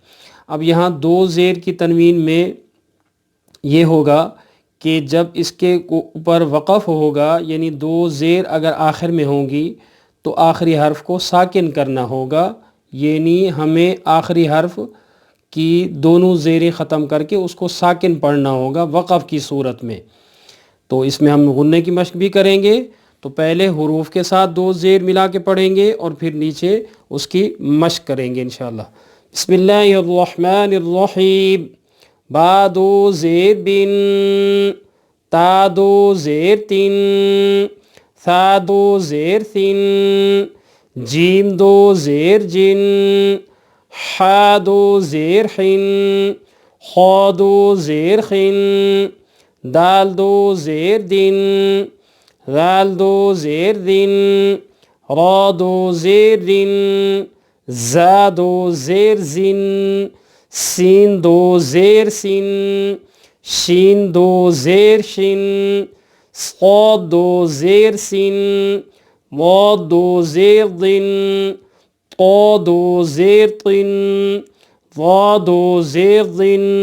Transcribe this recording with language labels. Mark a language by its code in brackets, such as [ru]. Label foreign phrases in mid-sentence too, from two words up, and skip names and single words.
[ur] اب یہاں دو زیر کی تنوین میں یہ ہوگا کہ جب اس کے اوپر وقف ہوگا یعنی دو زیر اگر آخر میں ہوں گی تو آخری حرف کو ساکن کرنا ہوگا، یعنی ہمیں آخری حرف کی دونوں زیریں ختم کر کے اس کو ساکن پڑھنا ہوگا وقف کی صورت میں۔ تو اس میں ہم غنّے کی مشق بھی کریں گے، تو پہلے حروف کے ساتھ دو زیر ملا کے پڑھیں گے اور پھر نیچے اس کی مشق کریں گے انشاءاللہ۔ [ar] بسم اللہ الرحمن الرحیم۔ [ur] با دو زیر بن، تا دو زیر تن، ثا دو زیر ثن، جیم دو زیر جن، حا دو زیر حن، خا دو زیر خن، دال دو زیر دن، ذال دو زیر دن، را دو زیر دن، زا دو زیر زن، سین دو زیر سن، شین دو زیر شن، صاد دو زیر سن، ضاد دو زیر ضن، طا دو زیر طن، ظا دو زیر ظن،